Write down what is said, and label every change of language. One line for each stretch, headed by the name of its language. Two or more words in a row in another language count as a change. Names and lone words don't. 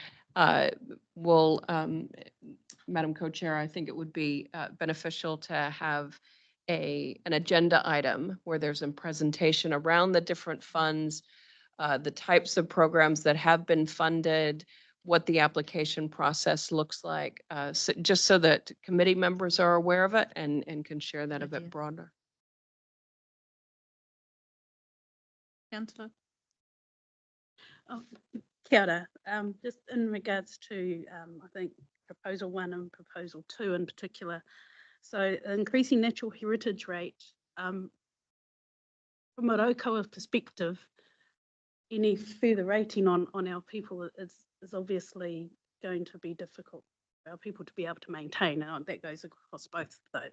English: Madam Co-Chair, I think it would be beneficial to have an agenda item where there's a presentation around the different funds, the types of programs that have been funded, what the application process looks like, just so that committee members are aware of it and can share that a bit broader. Councillor?
Māori: Oh, kia ora.
English: Just in regards to, I think, proposal 1 and proposal 2 in particular. So increasing natural heritage rate, from a Raukawa perspective, any further rating on our people is obviously going to be difficult for our people to be able to maintain, and that goes across both of those.